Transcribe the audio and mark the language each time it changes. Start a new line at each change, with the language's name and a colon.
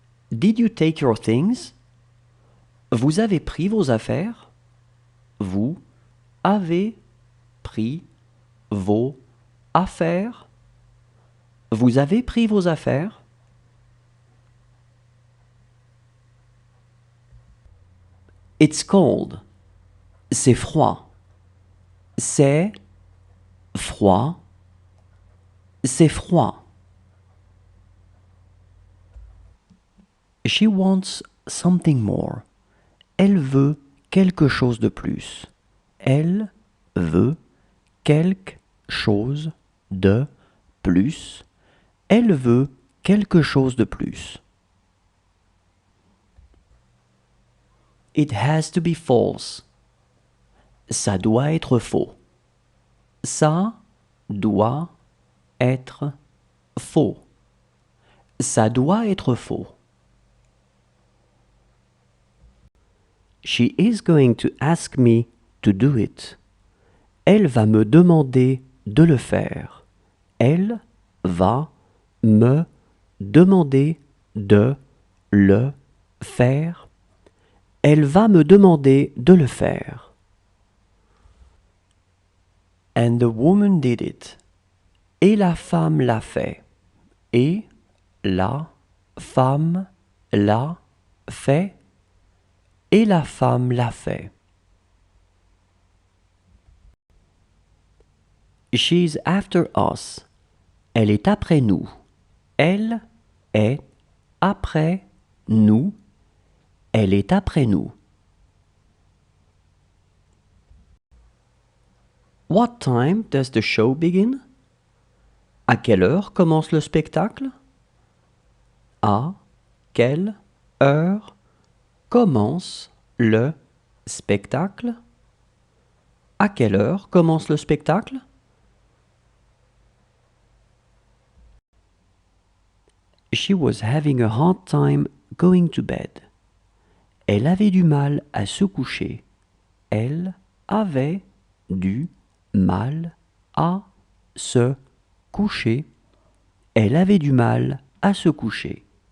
English: Did you take your things?
French: Vous avez pris vos affaires? Vous avez pris vos affaires? Vous avez pris vos affaires?
English: It's cold.
French: C'est froid. C'est froid. C'est froid.
English: She wants something more.
French: Elle veut quelque chose de plus. Elle veut quelque chose de plus. Elle veut quelque chose de plus.
English: It has to be false.
French: Ça doit être faux. Ça doit être faux. Ça doit être faux.
English: She is going to ask me to do it.
French: Elle va me demander de le faire. Elle va me demander de le faire. Elle va me demander de le faire.
English: And the woman did it.
French: Et la femme l'a fait. Et la femme l'a fait. Et la femme l'a fait.
English: She's after us.
French: Elle est après nous. Elle est après nous. Elle est après nous.
English: What time does the show begin?
French: À quelle heure commence le spectacle? À quelle heure commence le spectacle? À quelle heure commence le spectacle?
English: She was having a hard time going to bed.
French: Elle avait du mal à se coucher. Elle avait du mal à se coucher. Elle avait du mal à se coucher.